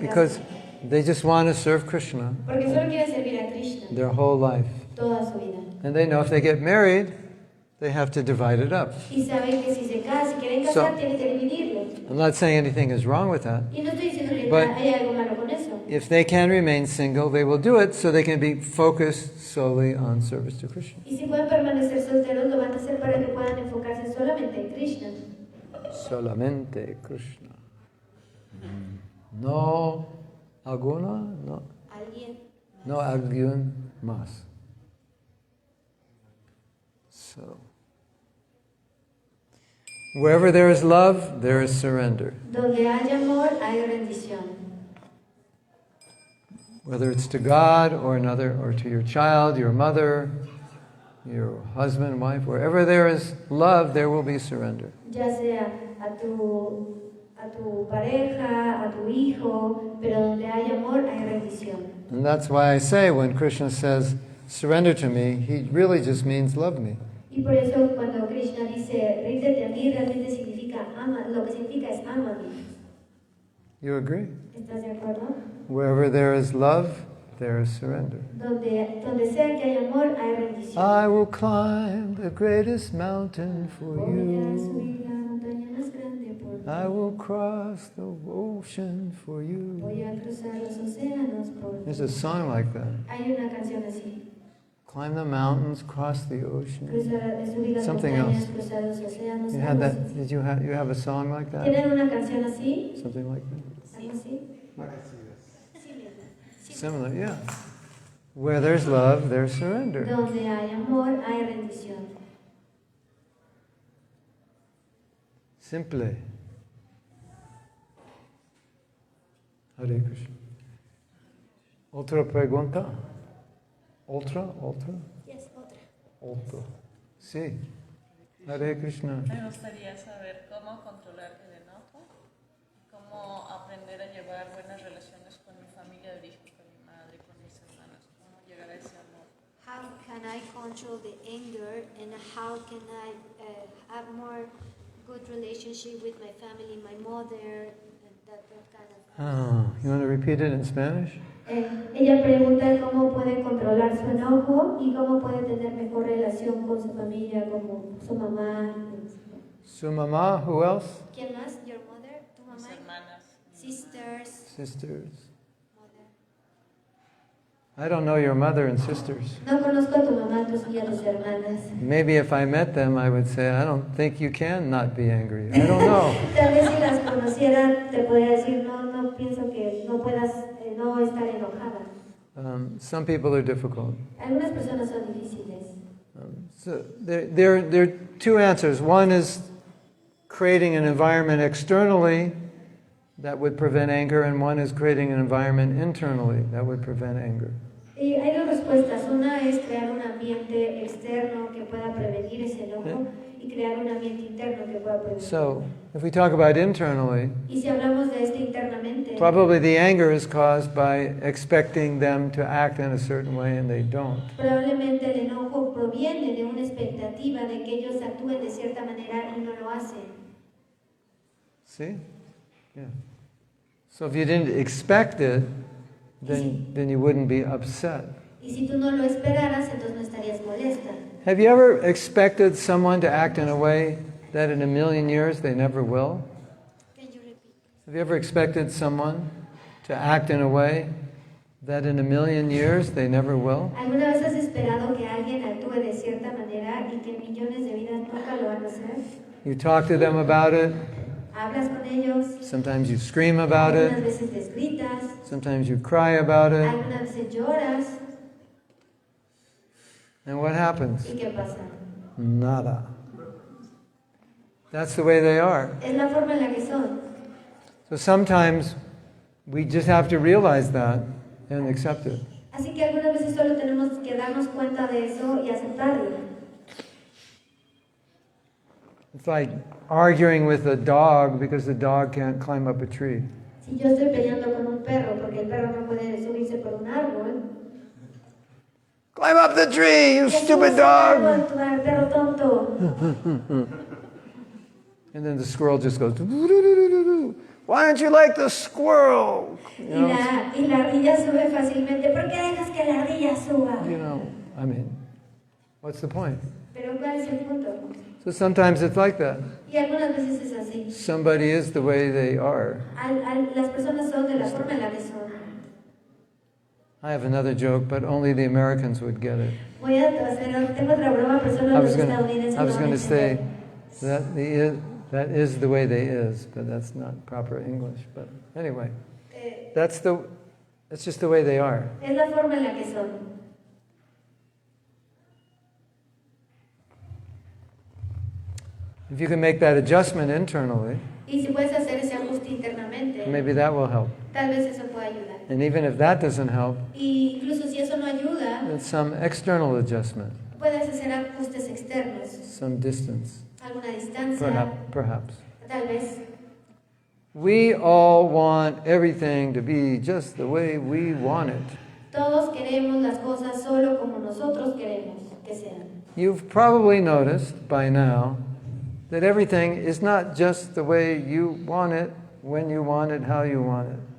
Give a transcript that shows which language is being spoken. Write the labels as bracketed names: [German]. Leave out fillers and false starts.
[English] Because [Spanish] casan. [English] they just want to serve Krishna [Spanish] Porque solo quieren servir a Krishna [English] their whole life. [Spanish] toda su vida. [English] And they know if they get married, they have to divide it up. [Spanish] Y saben que si quieren casar, [English] So- [Spanish] tienen que dividirlo. [English] I'm not saying anything is wrong with that. [Spanish] Y no estoy diciendo que [English] But- [Spanish] hay algo malo con eso. [English] If they can remain single, they will do it so they can be focused solely on service to Krishna. [Spanish] Y si pueden permanecer solteros, lo van a hacer para que puedan enfocarse solamente en Krishna. Solamente Krishna. No alguna, no, Alguien. no alguien más. [English] So, wherever there is love, there is surrender. [Spanish] Donde hay amor, hay rendición. [English] Whether it's to God or another, or to your child, your mother, your husband, wife, wherever there is love, there will be surrender. [Spanish] Ya sea a tu pareja, a tu hijo, pero donde hay amor, hay rendición. [English] And that's why I say when Krishna says, surrender to me, he really just means love me. [Spanish] Y por eso cuando Krishna dice, ríndete a mí, realmente significa ama, lo que significa es ámame. [English] You agree? [Spanish] ¿Estás de acuerdo? [English] Wherever there is love, there is surrender. [Spanish] Donde sea que hay amor, hay rendición. [English] I will climb the greatest mountain for [Spanish] Voy a [English] you. [Spanish] subir la montaña más grande por ti. [English] I will cross the ocean for you. [Spanish] Voy a cruzar los océanos por ti. [English] There's a song like that. [Spanish] Hay una canción así. [English] Climb the mountains, cross the ocean. [Spanish] Subir las [English] Something [Spanish] montañas, [English] else. [Spanish] cruzar los océanos. [English] You had [Spanish] algo [English] that? [Spanish] así. [English] Did you have a song like that? [Spanish] ¿Tienen una canción así? [English] Something like that. [Spanish] ¿Algo así? [English] Similar, yeah. Where there's love, there's surrender. [Spanish] Donde hay amor, hay rendición. [English] Simple. [Spanish] Hare Krishna. Otra pregunta? Otra? [English] Yes, [Spanish] otra. Otra. Sí. Hare Krishna. Me gustaría saber cómo controlar el enojo, cómo aprender a llevar buenas relaciones con mi familia de origen, con mi madre, con mis hermanos, cómo llegar a ese amor. [English] How can I control the anger and how can I have more good relationship with my family, my mother, and that kind of Oh, you want to repeat it in Spanish? [Spanish] Ella pregunta cómo puede controlar su enojo y cómo puede tener mejor relación con su familia, como su mamá. Su mamá, [English] who else? [Spanish] ¿Quién más? [English] Your mother, [Spanish] tu Mis mamá, hermanas. [English] sisters, Sisters. mother. I don't know your mother and sisters. [Spanish] No conozco a tu mamá, y a tus hermanas. [English] Maybe if I met them, I would say, I don't think you can not be angry. I don't know. [Spanish] Tal vez si las conociera, te podría decir, no pienso que no puedas no estar enojada. [English] Some people are difficult. [Spanish] Algunas personas son difíciles. [English] So there are two answers. One is creating an environment externally that would prevent anger, and one is creating an environment internally that would prevent anger. [Spanish] Y hay dos respuestas. Una es crear un ambiente externo que pueda prevenir ese enojo y crear un ambiente interno que pueda prevenir. [English] So if we talk about internally, [Spanish] Y si hablamos de este internamente, [English] probably the anger is caused by expecting them to act in a certain way and they don't. [Spanish] probablemente el enojo proviene de una expectativa de que ellos actúen de cierta manera y no lo hacen. [English] See? Yeah. So if you didn't expect it, then you wouldn't be upset. [Spanish] Y si tú no lo esperaras, entonces no estarías molesta. [English] Have you ever expected someone to act in a way that in a million years they never will? Can you repeat? Have you ever expected someone to act in a way that in a million years they never will? [Spanish] ¿Alguna vez has esperado que alguien actúe de cierta manera y que millones de vidas nunca lo van a hacer? [English] You talk to them about it. [Spanish] Hablas con ellos. [English] Sometimes you scream about [Spanish] Algunas [English] it. [Spanish] veces les gritas. [English] Sometimes you cry about it. [Spanish] Algunas veces lloras. [English] And what happens? [Spanish] ¿Y qué pasa? Nada. [English] That's the way they are. [Spanish] Es la forma en la que son. [English] So sometimes we just have to realize that and accept it. [Spanish] Así que algunas veces solo tenemos que darnos cuenta de eso y aceptarlo. [English] It's like arguing with a dog because the dog can't climb up a tree. [Spanish] Si yo estoy peleando con un perro porque el perro no puede subirse por un árbol, [English] Climb up the tree, you [Spanish] que [English] stupid [Spanish] subas al árbol, tú perro tonto. [English] And then the squirrel just goes, "Doo-doo-doo-doo-doo. Why don't you like the squirrel? [Spanish] Y la ardilla sube fácilmente. ¿Por qué dejas que la ardilla suba? [English] I mean, what's the point? [Spanish] Pero ¿cuál es el punto? [English] So sometimes it's like that. [Spanish] Y algunas veces es así. [English] Somebody is the way they are. [Spanish] Las personas son de la forma en la que son. [English] I have another joke, but only the Americans would get it. [Spanish] Tengo otra broma, pero solo los estadounidenses [English] I was [Spanish] lo van [English] going [Spanish] a [English] to say [Spanish] entender. [English] that is the way they is, but that's not proper English. But anyway, it's just the way they are. [Spanish] Es la forma en la que son. [English] If you can make that adjustment internally, [Spanish] Y si puedes hacer ese ajuste internamente, [English] maybe that will help. [Spanish] tal vez eso pueda ayudar. [English] And even if that doesn't help, [Spanish] Y incluso si eso no ayuda, [English] then some external adjustment, [Spanish] puedes hacer ajustes externos, [English] some distance, [Spanish] alguna distancia, [English] perhaps. [Spanish] tal vez. [English] We all want everything to be just the way we want it. [Spanish] Todos queremos las cosas solo como nosotros queremos que sean. [English] You've probably noticed by now that everything is not just the way you want it, when you want it, how you want it.